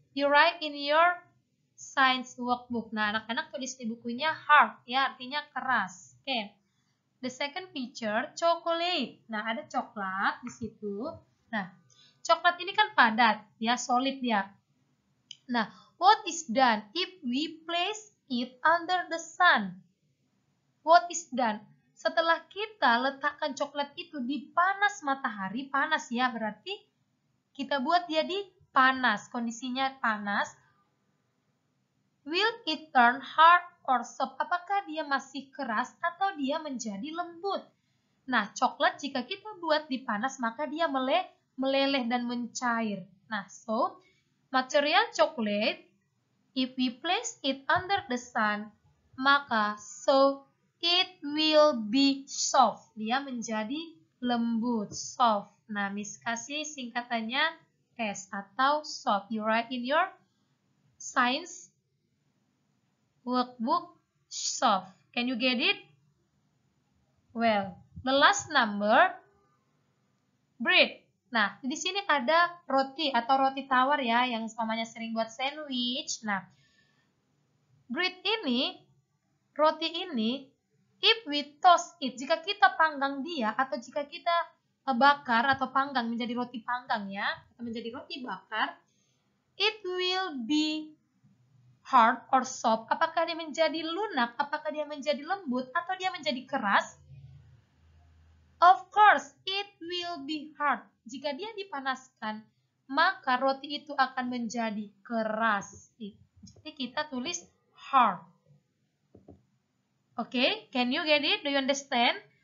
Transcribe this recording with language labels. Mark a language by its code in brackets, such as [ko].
[en] You write in your science workbook. [id] Nah, anak-anak tulis di bukunya hard ya, artinya keras. Oke. [en] The second picture, chocolate. [id] Nah, ada coklat di situ. Nah, coklat ini kan padat ya, solid ya. [en] Nah, what is done if we place it under the sun? What is done? [id] Setelah kita letakkan coklat itu di panas matahari, panas ya, berarti kita buat dia di panas, kondisinya panas. [en] Will it turn hard or soft? [id] Apakah dia masih keras atau dia menjadi lembut? Nah, coklat jika kita buat di panas, maka dia meleleh dan mencair. [en] Nah, so, material chocolate, if we place it under the sun, maka so it will be soft. [id] Dia menjadi lembut, soft. Nah, Miss kasih singkatannya S atau soft. [en] You write in your science workbook soft. Can you get it? Well, the last number, bread. [id] Nah, di sini ada roti atau roti tawar ya, yang mamanya sering buat sandwich. Nah, bread ini, roti ini, [en] if we toast it, [id] jika kita panggang dia atau jika kita bakar atau panggang menjadi roti panggang ya, atau menjadi roti bakar, [en] it will be hard or soft. [id] Apakah dia menjadi lunak, apakah dia menjadi lembut, atau dia menjadi keras? [en] Of course, it will be hard. [id] Jika dia dipanaskan, maka roti itu akan menjadi keras. Jadi kita tulis hard. [en] Okay, can you get it? Do you understand?